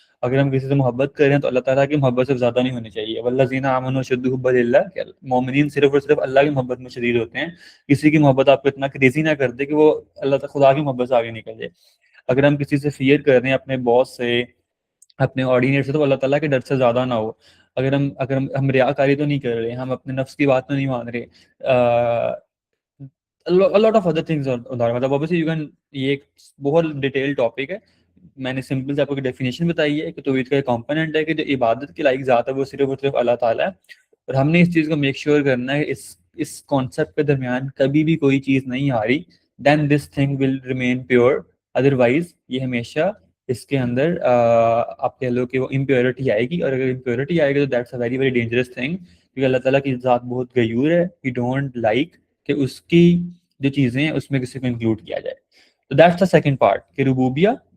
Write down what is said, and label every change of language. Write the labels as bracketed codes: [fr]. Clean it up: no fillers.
[ur] اگر ہم کسی سے محبت کر رہے ہیں تو اللہ تعالیٰ کی محبت سے زیادہ نہیں ہونی چاہیے. [ar] والذین آمنوا اشد حبا للہ، [ur] کہ مومنین صرف اور صرف اللہ کی محبت میں شدید ہوتے ہیں. کسی کی محبت آپ کو اتنا کریزی نہ کر دے کہ وہ اللہ خدا کی محبت سے آگے نکل جائے. اگر ہم کسی سے فیئر کر رہے ہیں، اپنے باس سے، اپنے آرڈینیٹ سے، تو اللہ تعالیٰ کے ڈر سے زیادہ نہ ہو. اگر ہم ریاکاری تو نہیں کر رہے، ہم اپنے نفس کی بات تو نہیں مان رہے. [en] a lot of other things مطلب obviously you can، [ur] یہ ایک بہت ڈیٹیل ٹاپک ہے. میں نے سمپل سے آپ کو ڈیفینیشن بتائی ہے کہ توحید کا ایک کمپوننٹ ہے کہ جو عبادت کی لائق ذات ہے وہ صرف اور صرف اللہ تعالیٰ ہے. اور ہم نے اس چیز کو میک شیور کرنا ہے اس کانسیپٹ کے درمیان کبھی بھی کوئی چیز نہیں آ رہی، [en] Then this thing will remain pure. [ur] Otherwise یہ ہمیشہ اس کے اندر آپ کہہ لو کہ وہ امپیورٹی آئے گی، اور اگر امپیورٹی آئے گی تو [en] that's a very very dangerous thing, [ur] کیونکہ اللہ تعالیٰ کی ذات بہت غیور ہے. [en] he don't like [ur] کہ اس کی جو چیزیں ہیں اس میں کسی کو انکلوڈ کیا جائے. [en] تو that's the second part کہ ربوبیہ.